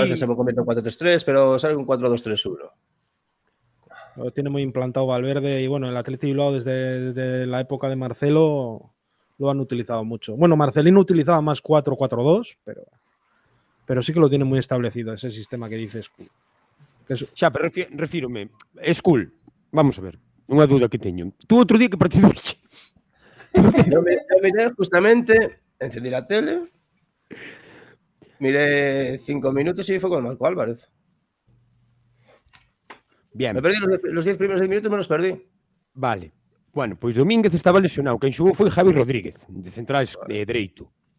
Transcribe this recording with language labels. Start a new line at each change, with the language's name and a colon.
Spanish: A veces se convierte en 4-3-3, pero sale un 4-2-3-1. Lo tiene muy implantado Valverde y bueno, el Atleti Bilbao desde la época de Marcelo lo han utilizado mucho. Bueno, Marcelino utilizaba más 4-4-2, pero sí que lo tiene muy establecido ese sistema que dices.
Galician: Xa, pero refírome. Skull, vamos a ver, unha dúda que teño. Tú outro día que partido viche?
Spanish: Yo miré justamente, encendí la tele, miré 5 minutos y fue con Marco Álvarez. Bien. Me perdí los 10 primeros 10 minutos, me los perdí. Vale.
Galician: Bueno, pois Domínguez estaba lesionado. Quen xogou foi Javi Rodríguez, de centrais dereito.